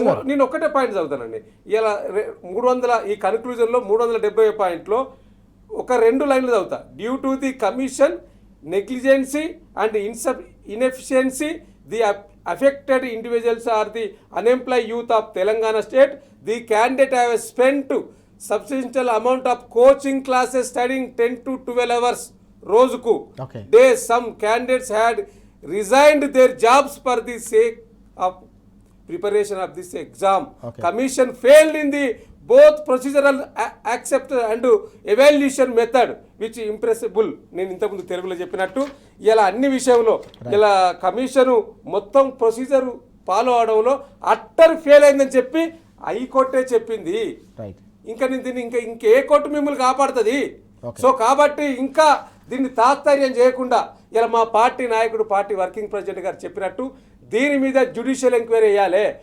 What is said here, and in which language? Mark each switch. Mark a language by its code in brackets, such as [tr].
[te] నేను ఒక్కటే పాయింట్ చదువుతానండి. ఇలా 300 ఈ కన్క్లూజన్లో 370 పాయింట్లో ఒక 2 లైన్లు చదువుతా. [en] Due to the commission negligency and inefficiency the affected individuals are the unemployed youth of Telangana state. The candidate have spent substantial amount of coaching classes studying 10 to 12 hours [te] రోజుకు. [en] Days some candidates had resigned their jobs for the sake of preparation of this exam. Commission failed in the both procedural acceptance and evaluation method which impressible. [te] నేను ఇంతకుముందు తెలుగులో చెప్పినట్టు ఇలా అన్ని విషయంలో ఇలా commission మొత్తం ప్రొసీజర్ ఫాలో అవడంలో అట్టర్ ఫెయిల్ అయిందని చెప్పి హైకోర్టే చెప్పింది. ఇంకా నేను దీన్ని ఇంకే కోర్టు మిమ్మల్ని కాపాడుతుంది. సో కాబట్టి ఇంకా దీన్ని తాత్పర్యం చేయకుండా ఇలా మా పార్టీ నాయకుడు, పార్టీ వర్కింగ్ ప్రెసిడెంట్ గారు చెప్పినట్టు దీని మీద జ్యుడిషియల్ ఎంక్వైరీ వేయాలి.